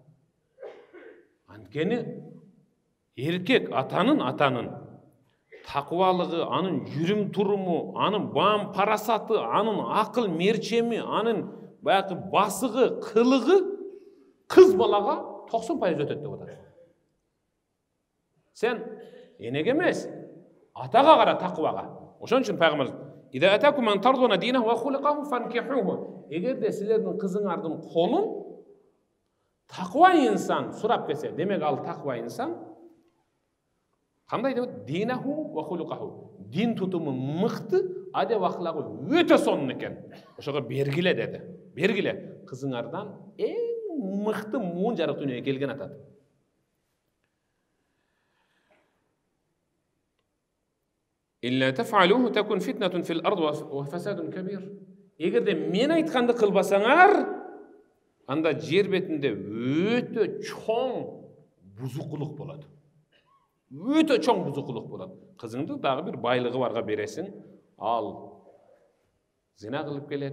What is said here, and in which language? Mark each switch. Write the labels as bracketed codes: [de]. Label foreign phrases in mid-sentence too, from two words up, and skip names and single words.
[ky] Анткени эркек атанын таквалыгы, анын жүрүм туруму, анын баам парасаты, анын акыл мерчеми, анын баягы басыгы, кылыгы кыз балага 90% өтөт деп атат. Сен энеге эмес, атага кара таквага. Ошон үчүн пайгамбар [ar] "إذا أتاكم من ترضون دينه وخلقه فأنكحوه." [ky] Эгерде силердин кызыңардын колун таква инсан сурап келсе, демек ал таква инсан кандай деп [ar] دينه وخلقه. [ky] Дин тутуму мыкты, адеп ахлагы өтө сонун экен. Ошого бергиле деди. Бергиле, кызыңардан эң мыкты муун жарык дүнүйгө келген атат. [ar] إلا تفعلوه تكن فتنة في الأرض وفساد كبير. [ky] Эгерде мен айтканды кылбасаңар, анда жер бетинде өтө чоң бузукулук болот. Өтө чоң бузукулук болот. Кызыңды дагы бир байлыгы барга бересиң, ал зина кылып келет.